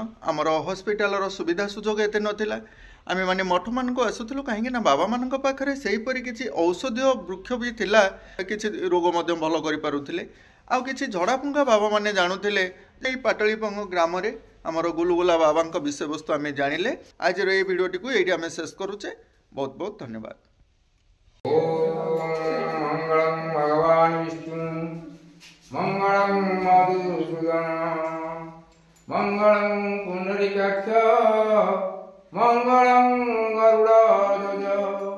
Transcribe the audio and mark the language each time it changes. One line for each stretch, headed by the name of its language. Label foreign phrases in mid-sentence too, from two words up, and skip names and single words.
Odia: ଆମର ହସ୍ପିଟାଲର ସୁବିଧା ସୁଯୋଗ ଏତେ ନଥିଲା। ଆମେମାନେ ମଠମାନଙ୍କୁ ଆସୁଥିଲୁ କାହିଁକି ନା ବାବାମାନଙ୍କ ପାଖରେ ସେହିପରି କିଛି ଔଷଧୀୟ ବୃକ୍ଷ ବି ଥିଲା, କିଛି ରୋଗ ମଧ୍ୟ ଭଲ କରିପାରୁଥିଲେ। ଆଉ କିଛି ଝଡ଼ାଫୁଙ୍କା ବାବାମାନେ ଜାଣୁଥିଲେ। ଏଇ ପାଟଳିପଙ୍ଗ ଗ୍ରାମରେ ଆମର ଗୁଲୁଗୁଲା ବାବାଙ୍କ ବିଷୟବସ୍ତୁ ଆମେ ଜାଣିଲେ। ଆଜିର ଏଇ ଭିଡ଼ିଓଟିକୁ ଏଇଠି ଆମେ ଶେଷ କରୁଛେ। ବହୁତ ବହୁତ ଧନ୍ୟବାଦ।
Sanskrit: मङ्गलं भगवान् विष्णु मङ्गलं मधुसूदन मङ्गलं पुण्डरीकाक्ष मङ्गलं गरुडध्वज